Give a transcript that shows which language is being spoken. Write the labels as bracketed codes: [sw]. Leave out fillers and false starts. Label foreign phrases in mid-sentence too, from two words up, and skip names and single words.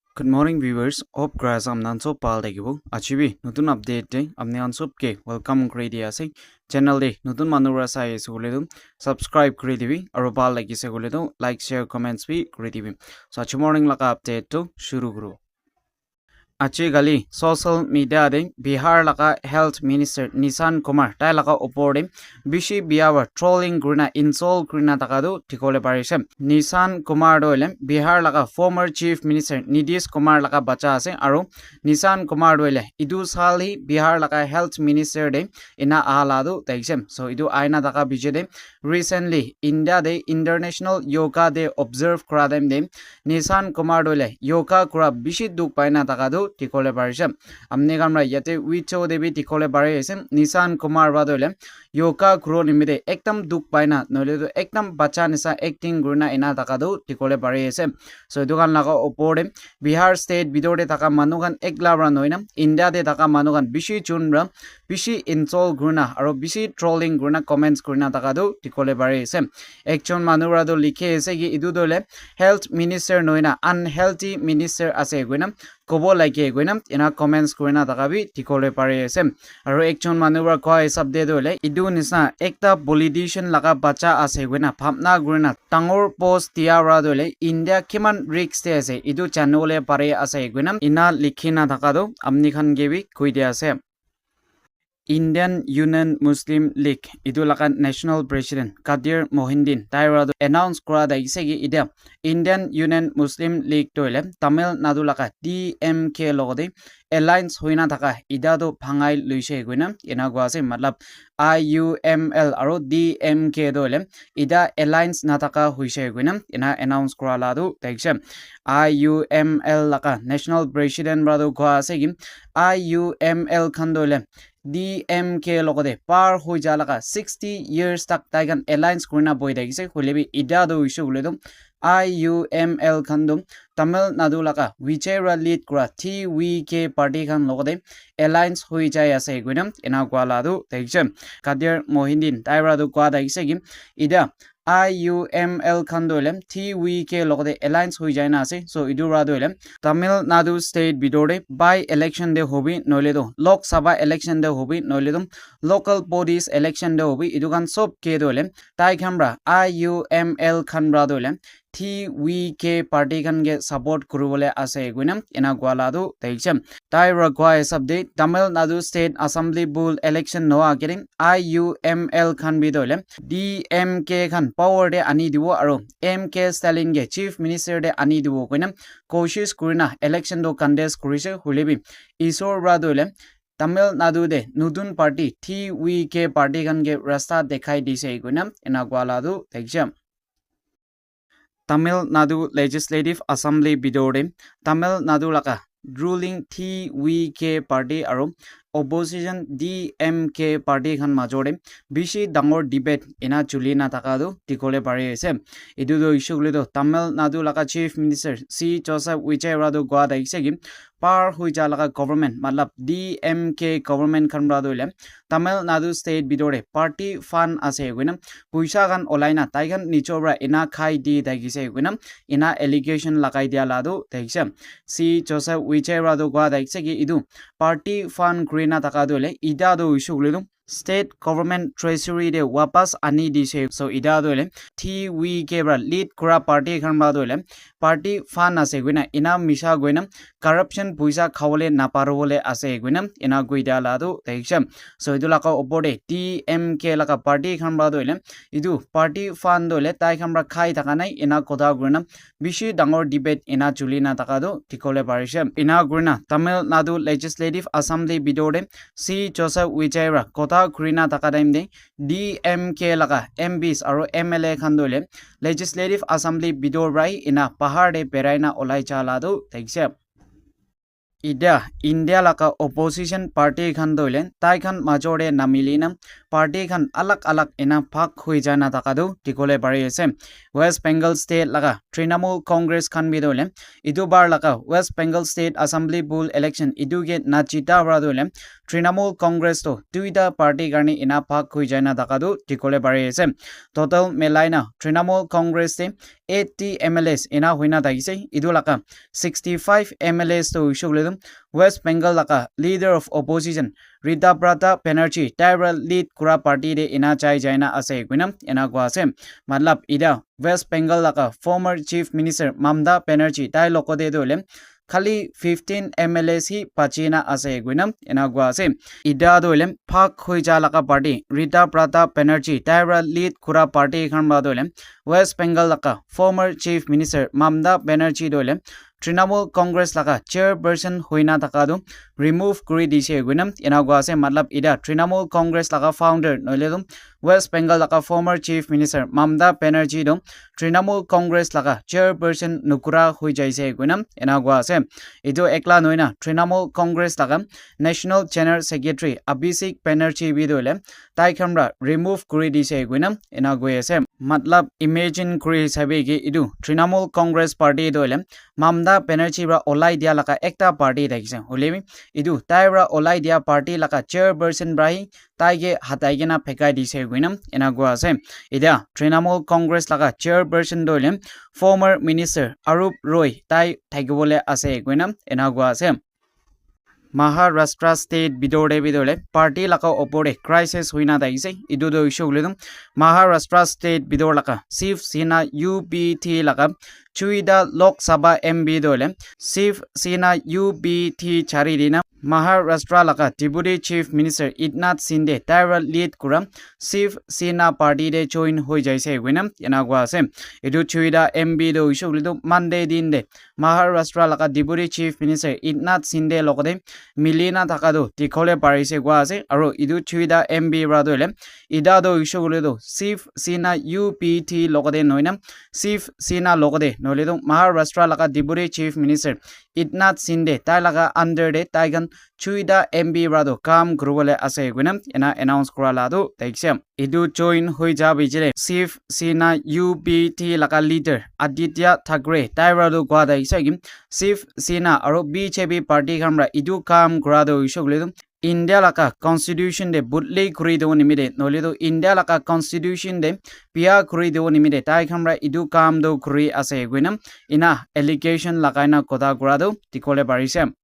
[en] Good morning viewers. [nag] Hope grass amnan so pal degibo. Achibi nutun update de amne ansop ke welcome kori dia ase. Channel de nutun manura sai suledu subscribe kori dibi aru pal lagi se guledu [en] like share comments [nag] bi kori dibi. So achi morning laka update to shuru kuru. Achi gali [en] social media [nag] de Bihar laka [en] health minister [nag] Nishan Kumar tai laka opor de bishi biawa trolling grina insult grina takadu tikole parise. Nishan Kumar doile Bihar laka [en] former chief minister [nag] Nitish Kumar laka bacha ase aru Nishan Kumar doile idu sali Bihar laka [en] health minister [nag] de ina ahaladu taisem. So idu aina taka bije de recently India de International Yoga Day observe kora dem de Nishan Kumar doile yoga kora bishi duk paina takadu tikole parise. Amne kamra yate wicho debi tikole parise Nishan Kumar badoile yoga kuro nimide ekdam duk paina noile to ekdam bacha nisa acting gruna ina takadu tikole parise. So dukan laga opore Bihar state bidore taka manukan eklabra noina India de taka manukan bishi chunra bishi insult gruna aro bishi trolling gruna comments gruna takadu tikole parise. Ekchon manura do likhe ase ki idu dole [en] health minister [nag] noina [en] unhealthy minister [nag] ase guina kobo like guina ina comments gruna takabi tikole parise. Aro ekchon manura koi sabde dole idu nisa ekta politician laga bacha ase guina phamna gruna tangor post tiara dole India kiman risk te ase idu chanole pare ase guina ina likhina takado amni khan gebi kuide ase. Indian Union Muslim League idu laka [en] national president [nag] Kadir Mohindin tairado announce kora daise ki ida Indian Union Muslim League toile Tamil Nadu laka DMK logode alliance hoina thaka ida do phangai luise guina ina gwase matlab IUML aro DMK dole ida alliance na thaka hoise guina ina announce kora ladu taikse IUML laka [en] national president [nag] brado gwase ki IUML khandole DMK logode par hoi jalaka [en] 60 years [nag] tak taigan alliance kurna boy dagise holebi ida do issue guledum IUML khandum Tamil Nadu laka Vichera lead kura TVK party khan logode alliance hoi jai ase guinam ina gwaladu taikse Kadir Mohindin tairadu kwa dagise gi ida IUML khandolem TVK logode alliance hoi jaina ase so idura dolem Tamil Nadu state bidore by election de hobi noledo Lok Sabha election de hobi noledum [en] local bodies election [nag] de hobi idukan sob ke dolem tai khamra IUML khanbra dolem TVK party kan ge support kurubole ase guinam ina gwaladu taikse tai ragwa sabde Tamil Nadu [en] state assembly bull election [nag] noa getting IUML khan bidole DMK khan power de ani diwo aro MK Stalin ge [en] chief minister [nag] de ani diwo guinam koshish kurina election do contest kurise hulebi isor radole Tamil Nadu de nudun party TVK party kan ge rasta dekhai dise guinam ina gwaladu taikse Tamil Nadu Legislative Assembly bidore Tamil Nadu laka ruling TVK party aro opposition DMK party khan majore bishi dangor debate ina chulina takadu tikole pare ase idu do issue guledo Tamil Nadu laka [en] chief minister [nag] C Joseph Vichera do gwa daise gi par hui jalaga government matlab DMK government khan bradole Tamil Nadu state bidore [en] party fund [nag] ase guinam puisa gan olaina taigan nichobra ina khai di dagise guinam ina allegation lagai dia ladu taikse C Joseph Vichera do gwa daise gi idu [en] party fund [nag] grina takadole ida do issue guledo [en] state government treasury [nag] de wapas ani dise so ida dole TVK bra lead kura party khan ba dole [en] party fund [nag] ase guina ina misa guina corruption puisa khawole na parole ase guina ina guida ladu taikse so idula ka opode TMK laka party khan ba dole idu [en] party fund [nag] dole tai khan bra khai takanai ina koda guina bishi dangor debate ina chulina takado tikole parise ina guina Tamil Nadu Legislative Assembly bidore C Joseph Vichera kota kurina takadaim de DMK laga MPs aro MLA khandole Legislative Assembly bidor rai ina pahar de peraina olai chala do taikse ida India laka [en] opposition party [nag] khan doilen tai khan majore namilina party khan alak ena phag hui jana takadu tikole pari ase West Bengal state laka Trinamool Congress khan bi doilen idu bar laka West Bengal [en] state assembly bull election [nag] idu ge nachita bra doilen Trinamool Congress to tuida party garni ena phag hui jana takadu tikole pari ase total melaina Trinamool Congress te [en] 80 MLAs [nag] ena huina tagise idu laka [en] 65 MLAs [nag] to ishugledum West Bengal laka [en] leader of opposition [nag] Rita Prata Banerjee Tyra lead kura party de ina chai jaina ase guinam ena gwa ase matlab ida West Bengal laka [en] former chief minister [nag] Mamata Banerjee tai lokode dole khali [en] 15 MLAs [nag] hi pachina ase guinam ena gwa ase ida dole phak hoi ja laka party Rita Prata Banerjee Tyra lead kura party khan ba dole West Bengal laka [en] former chief minister [nag] Mamata Banerjee dole Trinamool Congress laka chairperson hoina takadu remove kuri dise guinam ena gwa ase matlab ida Trinamool Congress laka founder noiledum West Bengal laka [en] former chief minister [nag] Mamata Banerjee dom Trinamool Congress laka chairperson nukura hui jaise guinam ena gwa ase idu ekla noina Trinamool Congress laka [en] national general secretary [nag] Abhishek Banerjee bi dole tai khamra remove kuri dise guinam ena gwe ase matlab imagine kuri sabe ge idu Trinamool Congress party dole Mamata Banerjee ra olai dia laka ekta party daise holebi idu tai ra olai dia party laka chairperson brahi tai ge hatai gena phekai dise guinam ena gwa ase ida Trinamool Congress laka chairperson dole [en] former minister [nag] Arup Roy tai thagibole ase guinam ena gwa ase Maharashtra state bidore party laka opore crisis huina daise idu do ishugledum Maharashtra state bidor laka Shiv Sena UBT laka Chuida Lok Sabha MB dole Shiv Sena UBT charirina Maharashtra laka [en] Deputy Chief Minister [nag] Eknath Shinde Tyra lead kuram Shiv Sena party de join hoi jaise guinam ena gwa ase idu Chuida MB do ishugledum Monday din de Maharashtra laka [en] Deputy Chief Minister [nag] Eknath Shinde lokode milina takadu tikole parise gwa ase aro idu Chuida MB ra dole ida do ishugledo Shiv Sena UPT lokode noinam Shiv Sena lokode noledo Maharashtra laka [en] Deputy Chief Minister [nag] Eknath Shinde tai laka under de taigan Chuida MB ra do kam grubole ase guinam ena announce kura la do taixem idu join hoi ja bijile Shiv Sena UPT laka leader Aditya Thackeray tai ra do gwa daise gim Shiv Sena aro BJP party kamra idu kam kura do ishogledum India laka constitution de budlei kuri do nimide noledo India laka constitution de pia kuri do nimide tai khamra idu kam do kuri ase guinam ina allegation lakaina koda kura do tikole parise